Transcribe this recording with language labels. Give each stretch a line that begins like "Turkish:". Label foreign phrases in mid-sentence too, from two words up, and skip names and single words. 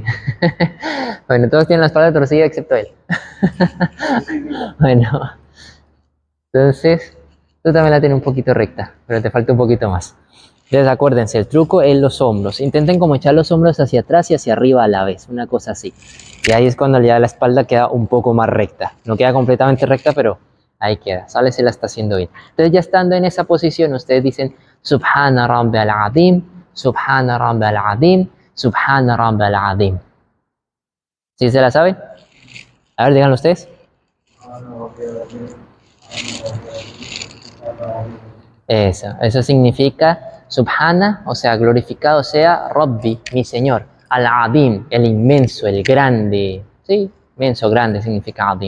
Spanish: Bueno, todos tienen la espalda torcida excepto él. Bueno, entonces tú también la tienes un poquito recta, pero te falta un poquito más. Entonces acuérdense, el truco es los hombros. Intenten como echar los hombros hacia atrás y hacia arriba a la vez, una cosa así. Y ahí es cuando ya la espalda queda un poco más recta. No queda completamente recta, pero ahí queda. Sale, se la está haciendo bien. Entonces ya estando en esa posición, ustedes dicen
Arabic: سبحان ربي العظيم, سبحان ربي العظيم, سبحان ربي العظيم.
Spanish: ¿Sí se la saben? A ver, díganlo ustedes. Eso significa Subhana, o sea, glorificado sea Rabbi, mi Señor. Al-Adim, el inmenso, el grande. Sí, inmenso, grande significa Adim.